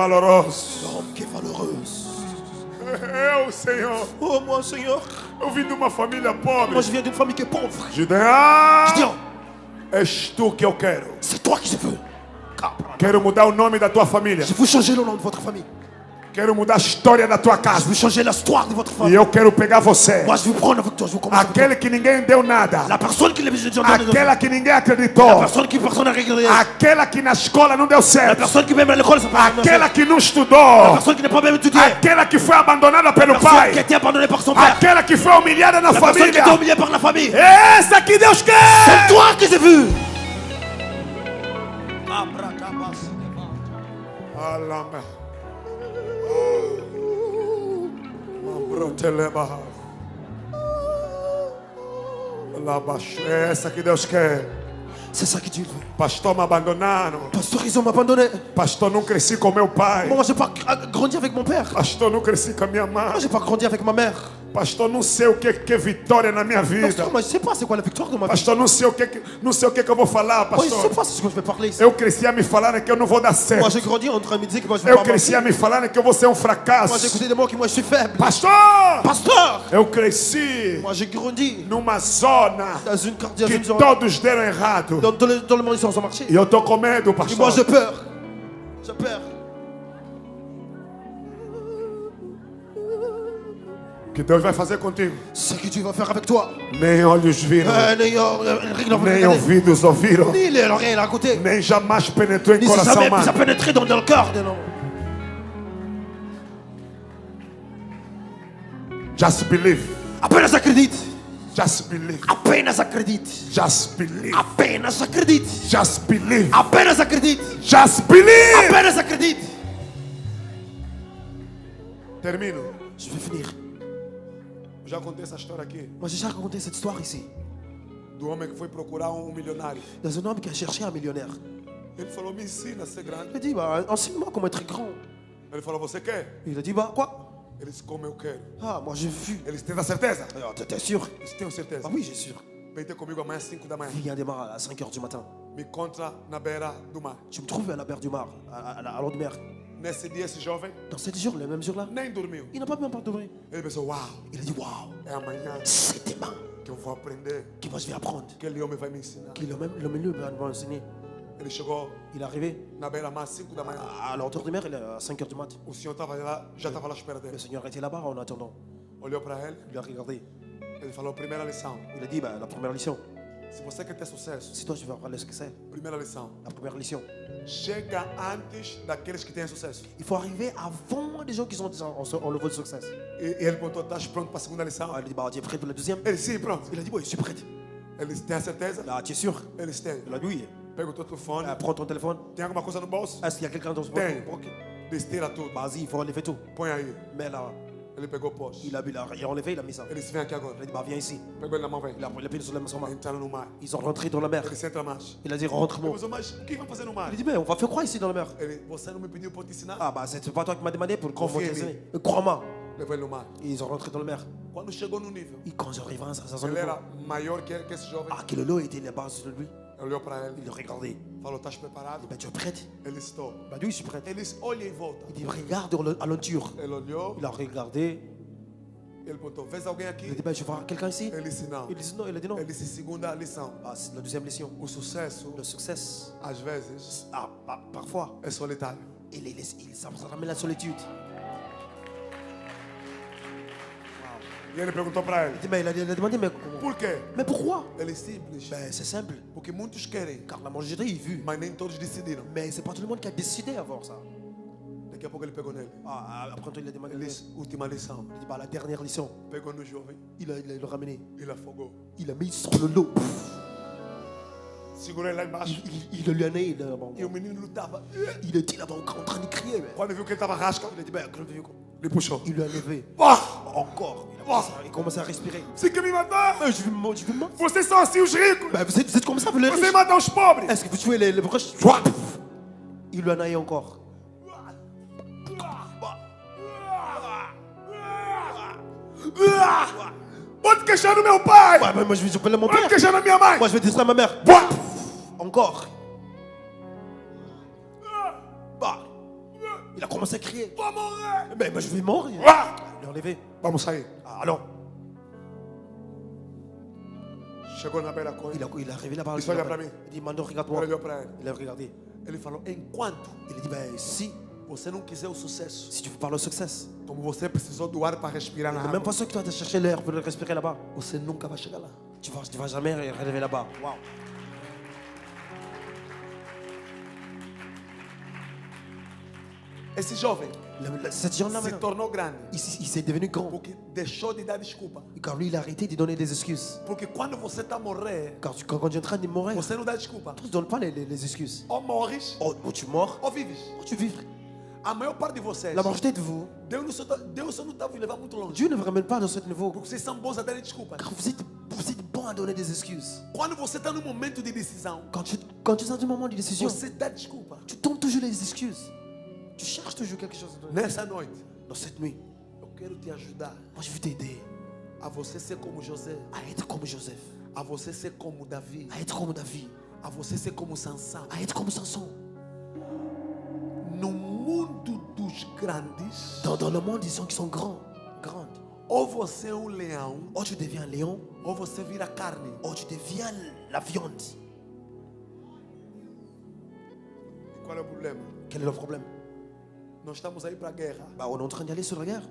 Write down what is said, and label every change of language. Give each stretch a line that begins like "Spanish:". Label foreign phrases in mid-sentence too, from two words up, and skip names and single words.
French: l'homme qui est valeureuse.
Portuguese: Eu, Senhor,
French: Oh, moi, Seigneur,
Portuguese: eu vim de uma família
French: moi,
Portuguese: pobre.
French: je viens d'une famille qui est pauvre.
Portuguese: Gideão,
French: Gideon,
Portuguese: és tu que eu quero.
French: c'est toi que je veux.
Portuguese: Quero mudar o nome da tua família.
French: Je veux changer le nom de votre famille.
Portuguese: Quero mudar a história da tua
French: Je
Portuguese: casa.
French: veux changer l'histoire de votre
Portuguese: E
French: famille.
Portuguese: eu quero pegar você.
French: Moi, je veux prendre avec toi. Je veux commencer avec toi.
Portuguese: Aquele que ninguém deu nada.
French: La personne qui l'a besoin de donner.
Portuguese: Aquela que ninguém
French: La
Portuguese: acreditou.
French: personne qui personne n'a regardé.
Portuguese: Aquela que na escola não deu
French: La
Portuguese: certo.
French: personne qui même à l'école, ça peut
Portuguese: Aquela que não
French: La
Portuguese: estudou.
French: personne qui n'est pas même étudiée.
Portuguese: Aquela que foi abandonada
French: La
Portuguese: pelo
French: personne qui a
Portuguese: pai.
French: été abandonnée par son père.
Portuguese: Aquela que foi humilhada na
French: La personne qui a été
Portuguese: família.
French: humiliée par la famille.
Portuguese: Essa que Deus
French: C'est
Portuguese: quer.
French: toi que j'ai vu. Alama. Mambroteleba. Labaixo.
Portuguese: Essa que Deus quer.
French: C'est ça que Dieu veut.
Portuguese: Pastor, me abandonaram.
French: Pasteur, ils ont abandonné.
Portuguese: Pastor, não cresci com meu pai.
French: Moi, j'ai pas grandi avec mon père.
Portuguese: Pastor, não cresci com a minha
French: Moi,
Portuguese: mãe.
French: j'ai pas grandi avec ma mère.
Portuguese: Pastor, não sei o que é vitória na minha vida.
French: Pasteur, moi, je sais pas c'est quoi la victoire de ma vie.
Portuguese: Pastor, não sei o que eu vou falar,
French: Moi, je sais
Portuguese: pastor.
French: pas ce que je vais parler ici.
Portuguese: Eu cresci a me falarem que eu não vou dar
French: Moi,
Portuguese: certo.
French: j'ai grandi en train de me dire que moi, je vais
Portuguese: Eu
French: pas
Portuguese: cresci a
French: avancer.
Portuguese: me falarem que eu vou ser um
French: Moi, j'ai
Portuguese: fracasso.
French: écouté des mots qui moi, je suis faible.
Portuguese: Pastor,
French: Pasteur,
Portuguese: eu cresci
French: moi, j'ai grandi
Portuguese: numa zona
French: dans une quartier,
Portuguese: que todos deram errado.
French: dans le monde, ils ont marché.
Portuguese: E eu tô com medo,
French: Et moi,
Portuguese: pastor.
French: j'ai peur. J'ai peur.
Portuguese: Que Deus vai fazer contigo.
French: Ce que Dieu va faire avec toi.
Portuguese: Nem olhos viram, nem ouvidos ouviram,
French: Ni l'oreille à côté.
Portuguese: nem jamais penetrou em
French: Ni
Portuguese: coração
French: ça
Portuguese: humano.
French: pénétré dans le cœur de l'homme.
English: Just believe.
Portuguese: Apenas acredite.
English: Just believe.
Portuguese: Apenas acredite.
English: Just believe.
Portuguese: Apenas acredite.
English: Just believe.
Portuguese: Apenas acredite.
English: Just believe.
Portuguese: Apenas acredite. Termino.
French: Je vais finir.
Portuguese: Eu já contei essa história aqui
French: Moi, j'ai déjà raconté cette histoire ici.
Portuguese: do homem que foi procurar milionário.
French: Dans un homme qui a cherché un millionnaire.
Portuguese: Ele falou: me ensina a ser grande.
French: Il a dit, bah, enseigne-moi comment être grand.
Portuguese: Ele falou: você quer?
French: Il a dit, bah, quoi?
Portuguese: Ele disse: como eu quero.
French: Ah, moi, j'ai vu.
Portuguese: Ele disse: tem certeza?
French: Alors, t'es sûr?
Portuguese: Eu disse: tenho certeza.
French: Ah oui, j'ai sûr.
Portuguese: Vem ter comigo amanhã às 5 da manhã.
French: Viens démarrer à 5 h du matin.
Portuguese: Me encontra na beira do mar.
French: Tu me trouves à la mer du Mar, à l'eau de mer.
Portuguese: Nesse dia, esse jovem
French: Dans 7 jours, le même jour-là,
Portuguese: nem dormiu.
French: il n'a pas même pas dormi.
Portuguese: Ele pensou: uau,
French: Il a dit, waouh,
Portuguese: é amanhã
French: c'est demain
Portuguese: que eu vou aprender.
French: que moi je vais apprendre.
Portuguese: Aquele homem vai me ensinar.
French: Que le milieu va m'enseigner.
Portuguese: Ele chegou
French: Il est arrivé
Portuguese: na beira-mar às 5 da manhã.
French: à l'entour de mer, il est à 5 h du mat.
Portuguese: O senhor estava lá, já estava lá à espera
French: Le
Portuguese: dele.
French: Seigneur était là-bas en attendant.
Portuguese: Olhou para ele,
French: Il a regardé.
Portuguese: ele falou: primeira lição.
French: Il a dit, bah, la première leçon,
Portuguese: Se você quer ter sucesso,
French: si toi je vais apprendre ce que c'est,
Portuguese: primeira lição.
French: la première leçon,
Portuguese: Chega antes daqueles que têm sucesso.
French: il faut arriver avant les gens qui sont déjà en niveau de succès.
Portuguese: E ele perguntou: estás pronto para a segunda lição?
French: Ah, il a dit, bah, tu es prêt pour la deuxième?
Portuguese: Ele disse: sim, pronto.
French: Il a dit, oui, je suis prêt.
Portuguese: Ele disse: tem a certeza?
French: Là, tu es sûr?
Portuguese: Ele disse: tem.
French: Il a dit, oui.
Portuguese: Pega o teu telefone.
French: Prends ton téléphone.
Portuguese: Tem alguma coisa no bolso?
French: Est-ce qu'il y a quelqu'un dans ce
Portuguese: Tem.
French: broc?
Portuguese: Disse: tira tudo.
French: Vas-y, il faut enlever tout.
Portuguese: Põe aí.
French: Mais là,
Portuguese: Ele pegou o poste.
French: il a enlevé, il a mis ça.
Portuguese: Ele disse: vem aqui agora.
French: Il a dit, bah, viens ici.
Portuguese: Pegou ele na mão, vem.
French: Il a pris sur la main.
Portuguese: Entraram no mar.
French: Ils sont rentrés dans la mer.
Portuguese: Ele disse: entra mais.
French: Il a dit, rentre-moi.
Portuguese: Ele falou: mas o que vai fazer no mar?
French: Il a dit, mais on va faire quoi ici dans la mer?
Portuguese: Ele: você não me pediu para eu te ensinar?
French: Ah, bah, c'est pas toi qui m'as demandé pour qu'on Confie en t'enseigne. Crois-moi.
Portuguese: Levou ele no mar.
French: Et ils sont rentrés dans la mer.
Portuguese: Quando chegou no nível,
French: Et quand j'arrive à son
Portuguese: ele
French: niveau,
Portuguese: era maior que esse jovem.
French: ah, que le lot était là-bas sur lui.
Portuguese: Olhou para
French: Il
Portuguese: ele.
French: le regardait.
Portuguese: Falou: estás preparado?
French: Ben, tu es prête?
Portuguese: Ele disse: estou.
French: Bah, oui, je suis prête.
Portuguese: Ele disse: olha em volta.
French: Il dit, regarde à l'entour.
Portuguese: Ele olhou.
French: Il a regardé.
Portuguese: Ele perguntou: vês alguém
French: Il a
Portuguese: aqui?
French: dit, ben, je vois quelqu'un ici.
Portuguese: Ele disse: não.
French: Il dit non, il a dit non.
Portuguese: Ele disse: segunda lição.
French: Ah, c'est la deuxième leçon.
Portuguese: O sucesso,
French: Le succès,
Portuguese: às vezes,
French: ah, parfois,
Portuguese: é solitário.
French: ça ramène la solitude.
Portuguese: E ele perguntou para
French: Il
Portuguese: ele:
French: dit, mais il a demandé, mais comment?
Portuguese: por quê?
French: Mais pourquoi?
Portuguese: Ele simples.
French: Ben, c'est simple.
Portuguese: Porque muitos querem,
French: Car la majorité, il vu.
Portuguese: mas nem todos decidiram.
French: Mais c'est pas tout le monde qui a décidé d'avoir ça.
Portuguese: Daqui a pouco ele pegou nele.
French: Ah, après, il a demandé.
Portuguese: Ele
French: Il
Portuguese: disse: última lição.
French: dit, bah, la dernière leçon,
Portuguese: Pegou no jovem,
French: il a le ramené.
Portuguese: ele afogou.
French: Il a mis sur le lot.
Portuguese: Segurou ele lá embaixo.
French: Il a lui a il
Portuguese: E o menino lutava.
French: était là-bas en train de crier. Mais.
Portuguese: Quando viu que ele estava rasca,
French: Il a dit, ben, quand il
Portuguese: ele puxou.
French: lui a levé. Ah! Encore. Il commençait à respirer.
Portuguese: Você quer me matar?
French: Mais je vais me mordre.
Portuguese: Vocês são assim os ricos.
French: Ben, vous êtes comme ça, vous les
Portuguese: Vocês
French: riches.
Portuguese: matam os pobres.
French: Est-ce que vous tuez les proches? Il lui en a eu encore.
Portuguese: Pode queixar no meu pai.
French: Ouais, moi je vais appeler mon
Portuguese: Pode
French: père.
Portuguese: queixar na minha mãe.
French: Moi je vais dire ça à ma mère. Bah! Encore. Bah. Il a commencé à crier.
Portuguese: Vou morrer.
French: Mais moi je vais mourir. Ah! enlever.
Portuguese: Vamos sair.
French: Ah, allons.
Portuguese: Chegou na beira coisa.
French: Il est arrivé là-bas.
Portuguese: Il olha para mim.
French: Il dit, Mando, regarde-moi.
Portuguese: Olhou para ele.
French: Il a regardé.
Portuguese: Ele falou: enquanto
French: Il a dit, ben, si
Portuguese: você não quiser o sucesso,
French: tu veux parler au succès,
Portuguese: como você precisou do ar para respirar na
French: c'est même
Portuguese: água,
French: pas sûr que tu vas chercher l'air pour le respirer là-bas.
Portuguese: você nunca vai chegar lá.
French: Tu vas jamais arriver là-bas. Wow.
Portuguese: Esse jovem
French: Cette jeune-là,
Portuguese: se
French: maintenant,
Portuguese: tornou grande
French: il s'est devenu grand.
Portuguese: porque deixou de dar desculpa.
French: Car lui, il a arrêté de donner des excuses.
Portuguese: Porque quando você está a morrer,
French: Car quand tu es en train de mourir,
Portuguese: você não dá desculpa.
French: tu ne donnes pas les excuses.
Portuguese: Ou morres,
French: Ou tu mors,
Portuguese: ou vives.
French: ou tu vis.
Portuguese: A maior parte de vocês,
French: La majorité de vous,
Portuguese: Deus só não está a levar muito longe.
French: Dieu ne vous ramène pas dans ce niveau.
Portuguese: Porque vocês são bons a darem desculpas.
French: Car vous êtes bons à donner des excuses.
Portuguese: Quando você está num momento de decisão,
French: Quand tu es dans un moment de décision,
Portuguese: você dá desculpa.
French: tu donnes toujours les excuses. Tu cherches toujours quelque chose à donner.
Portuguese: Nessa noite,
French: Dans cette nuit,
Portuguese: eu quero te ajudar
French: moi je veux t'aider
Portuguese: a você ser como José,
French: à être comme Joseph,
Portuguese: a você ser como Davi,
French: à être comme David,
Portuguese: a você ser como Sansão.
French: à être comme Samson.
Portuguese: No mundo dos grandes,
French: Dans le monde, ils sont qui sont grandes.
Portuguese: ou você é um leão,
French: Ou tu deviens un lion,
Portuguese: ou você vira carne.
French: ou tu deviens la viande.
Portuguese: E qual é o problema?
French: Quel est le problème?
Portuguese: Nós estamos aí para a guerra
French: Bah, on est en train d'aller sur la guerre